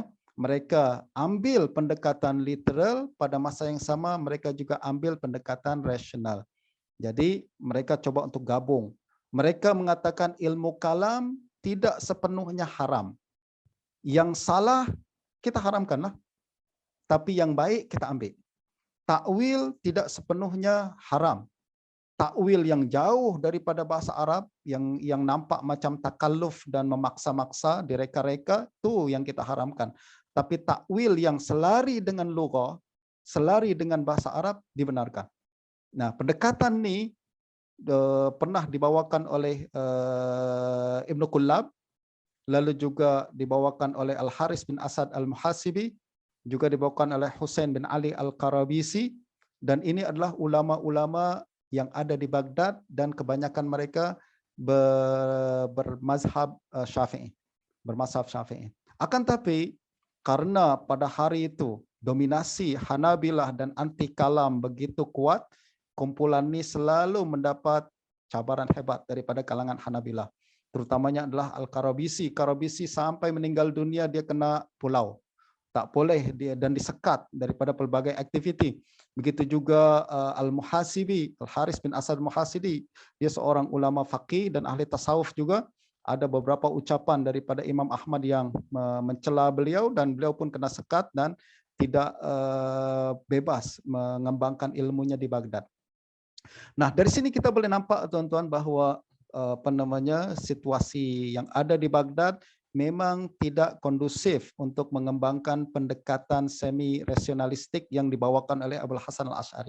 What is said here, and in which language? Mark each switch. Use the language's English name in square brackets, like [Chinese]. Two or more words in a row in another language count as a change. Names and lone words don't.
[Malay] Mereka ambil pendekatan literal, pada masa yang sama mereka juga ambil pendekatan rasional. Jadi mereka coba untuk gabung. Mereka mengatakan ilmu kalam tidak sepenuhnya haram. Yang salah kita haramkanlah, tapi yang baik kita ambil. Takwil tidak sepenuhnya haram. Takwil yang jauh daripada bahasa Arab, yang nampak macam takalluf dan memaksa-maksa, direka-reka, itu yang kita haramkan. Tapi takwil yang selari dengan lughah, selari dengan bahasa Arab, dibenarkan. Nah, pendekatan ini pernah dibawakan oleh Ibnu Kullab lalu juga dibawakan oleh Al-Haris bin Asad Al-Muhasibi, juga dibawakan oleh Husain bin Ali Al-Qarabisi, dan ini adalah ulama-ulama yang ada di Baghdad dan kebanyakan mereka bermazhab Syafi'i, bermazhab Syafi'i. Akan tapi karena pada hari itu dominasi Hanabilah dan anti kalam begitu kuat, kumpulan ini selalu mendapat cabaran hebat daripada kalangan Hanabilah. Terutamanya adalah Al-Qarabisi. Qarabisi sampai meninggal dunia dia kena pulau. Tak boleh dia dan disekat daripada pelbagai aktiviti. Begitu juga Al-Muhasibi, Al-Haris bin Asad Muhasibi. Dia seorang ulama faqih dan ahli tasawuf juga. Ada beberapa ucapan daripada Imam Ahmad yang mencela beliau dan beliau pun kena sekat dan tidak bebas mengembangkan ilmunya di Baghdad. Nah, dari sini kita boleh nampak tuan-tuan bahwa situasi yang ada di Baghdad memang tidak kondusif untuk mengembangkan pendekatan semi rasionalistik yang dibawakan oleh Abul Hasan Al-Asy'ari.